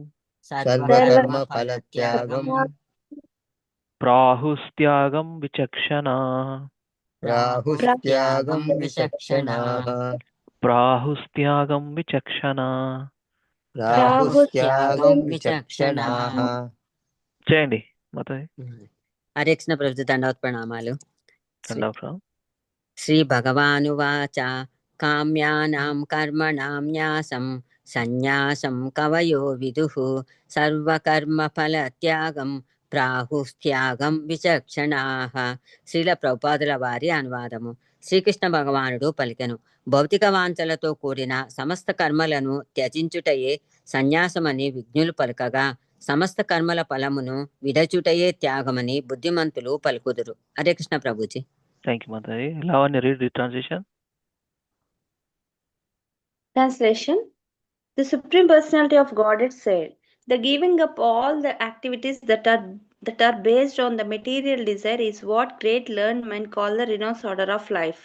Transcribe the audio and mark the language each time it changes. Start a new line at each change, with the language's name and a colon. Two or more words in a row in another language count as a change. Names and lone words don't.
Sanskrit: सर्व कर्म फल त्यागम्. प्राहुस्त्यागम् विचक्षण. प्राहुस्त्यागम् विचक्षण. प्राहुस्त्यागम् विचक्षण. प्राहुस्त्यागम् विचक्षण.
Telugu: చేయండి మొత్తం హరే కృష్ణ ప్రభుజీ దండవత్ ప్రణామాలు. దండవత్.
Sanskrit: శ్రీ భగవానువాచ కామ్యానాం కర్మణాం న్యాసం సన్యాసం కవయో విదుః సర్వకర్మ ఫల త్యాగం ప్రాహుస్త్యాగం విచక్షణాః.
Telugu: శ్రీల ప్రభుపాదుల వారి అనువాదము. శ్రీకృష్ణ భగవానుడు పలికెను, భౌతిక వాంఛలతో కూడిన సమస్త కర్మలను త్యజించుటయే సన్యాసమని విజ్ఞులు పలుకగా, సమస్త కర్మల ఫలమును విడచుటయే త్యాగమని బుద్ధిమంతులు పలుకుదురు. హరే కృష్ణ ప్రభుజీ.
English: Thank you, Mataji. Lavanya, read the translation. Translation. The Supreme Personality of Godhead said, the giving up all the activities that are based on the material desire is what great learned men call the renounced order of life.